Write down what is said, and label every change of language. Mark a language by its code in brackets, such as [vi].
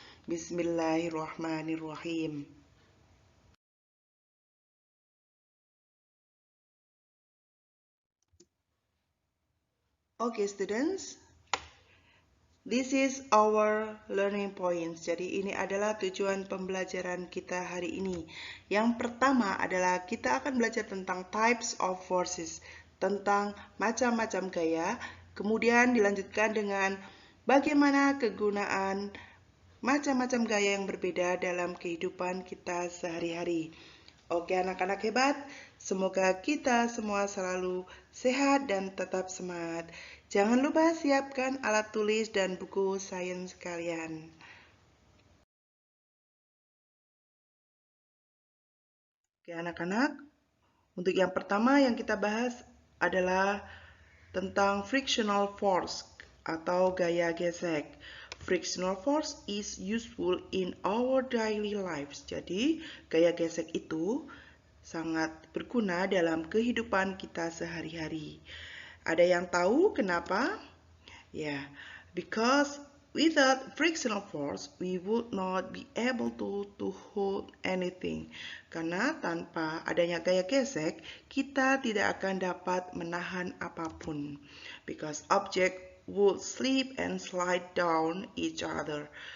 [ar] Bismillahirrahmanirrahim. [en] Okay, students. This is our learning points. [id] Jadi ini adalah tujuan pembelajaran kita hari ini. Yang pertama adalah kita akan belajar tentang [en] types of forces, [id] tentang macam-macam gaya. Kemudian dilanjutkan dengan bagaimana kegunaan macam-macam gaya yang berbeda dalam kehidupan kita sehari-hari. Oke anak-anak hebat, semoga kita semua selalu sehat dan tetap semangat. Jangan lupa siapkan alat tulis dan buku sains kalian. Oke anak-anak, untuk yang pertama yang kita bahas adalah tentang frictional force atau gaya gesek. [en] Frictional force is useful in our daily lives. [id] Jadi, gaya gesek itu sangat berguna dalam kehidupan kita sehari-hari. Ada yang tahu kenapa? Ya, [en] because without frictional force, we would not be able to hold anything. [id] Karena tanpa adanya gaya gesek, kita tidak akan dapat menahan apapun. [en] Because object would slip and slide down each other.